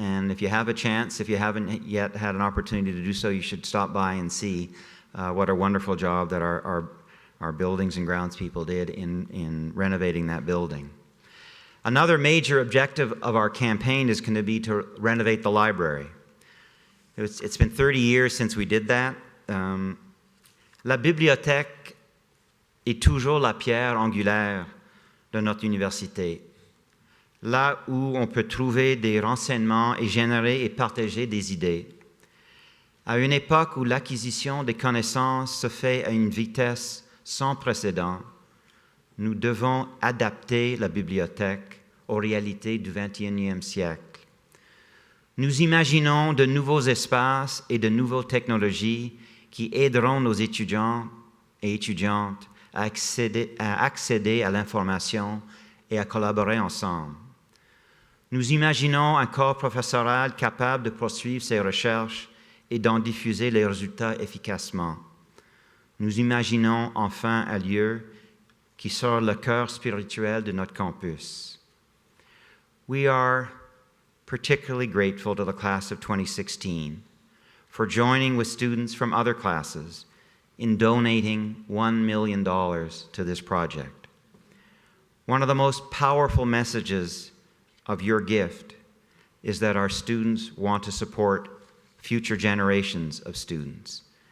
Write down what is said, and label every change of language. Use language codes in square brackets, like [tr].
[en] And if you have a chance, if you haven't yet had an opportunity to do so, you should stop by and see what a wonderful job that our buildings and grounds people did in renovating that building. Another major objective of our campaign is going to be to renovate the library. It's been 30 years since we did that. [fr] La bibliothèque est toujours la pierre angulaire de notre université, là où on peut trouver des renseignements et générer et partager des idées. À une époque où l'acquisition des connaissances se fait à une vitesse sans précédent, nous devons adapter la bibliothèque aux réalités du XXIe siècle. Nous imaginons de nouveaux espaces et de nouvelles technologies qui aideront nos étudiants et étudiantes à accéder à l'information et à collaborer ensemble. Nous imaginons un corps professoral capable de poursuivre ses recherches et d'en diffuser les résultats efficacement. Nous imaginons enfin un lieu qui sort le cœur spirituel de notre campus. [en] We are particularly grateful to the class of 2016 for joining with students from other classes in donating $1 million to this project. One of the most powerful messages of your gift is that our students want to support future generations of students.